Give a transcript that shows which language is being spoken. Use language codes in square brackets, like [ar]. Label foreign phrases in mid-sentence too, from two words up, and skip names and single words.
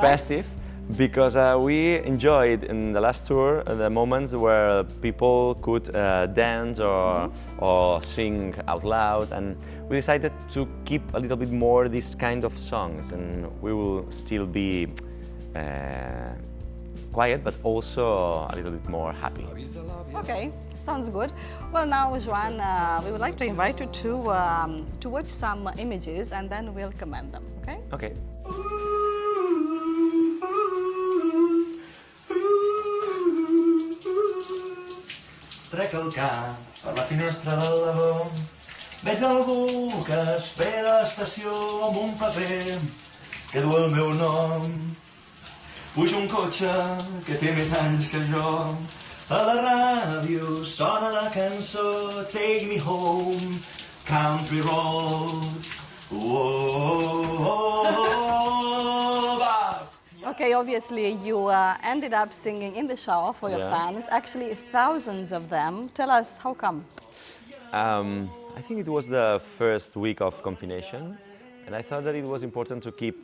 [en] Festive, because we enjoyed in the last tour the moments where people could dance or sing out loud, and we decided to keep a little bit more this kind of songs, and we will still be quiet but also a little bit more happy. Okay. Sounds good. Well, now, Joan, we would like to invite you to watch some images, and then we'll comment them, okay? Okay. [ca] Trec el cap per la finestra del lavabo. Veig algú que espera a l'estació amb un paper que du el meu nom. Puja un cotxe que té més anys que jo. A la ràdio sona la cançó Take Me Home, Country Roads. [en] Okay, obviously you ended up singing in the shower for your fans, actually thousands of them. Tell us, how come? I think it was the first week of confination, and I thought that it was important to keep.